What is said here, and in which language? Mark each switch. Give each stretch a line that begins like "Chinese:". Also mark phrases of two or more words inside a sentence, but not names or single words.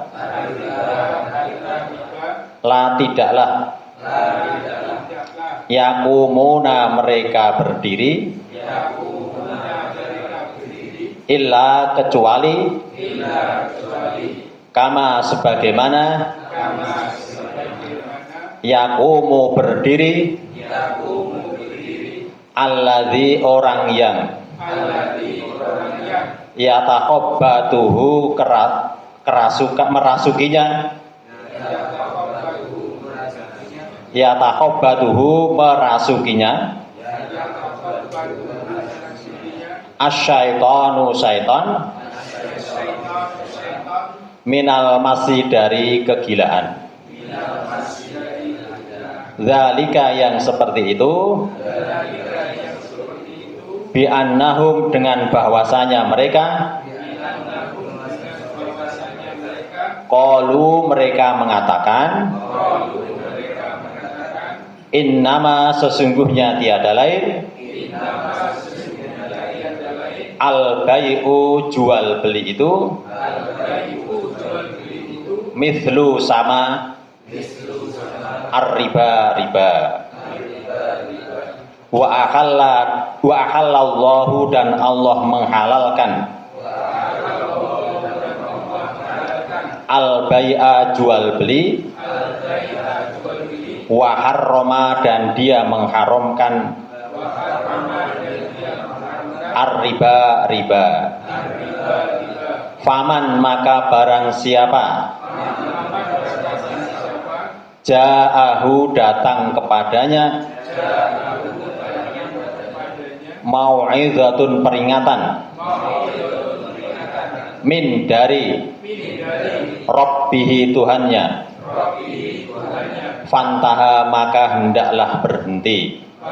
Indonesian: la tidaklah yaqumuna mereka berdiri illa kecuali kama sebagaimana yaqumu berdiri alladzi orang yang yatakhabbatuhu merasukinya yatakhabbatuhu merasukinya asyaitanu syaitan minal masih dari kegilaan Zalika yang seperti itu
Arabic: بأنهم
Indonesian: dengan bahwasanya mereka qalu mereka mengatakan innama sesungguhnya tiada lain
Arabic: البيع
Indonesian: jual beli itu mithlu sama ar-riba riba
Arabic: وأحل الله
Indonesian: dan Allah menghalalkan
Arabic: البيع
Indonesian: jual beli
Arabic: وحرم
Indonesian: dan dia mengharamkan ar-riba riba. Faman maka barang siapa ja'ahu datang kepadanya mau'izatun peringatan min dari Rabbihi Tuhannya fantaha maka hendaklah berhenti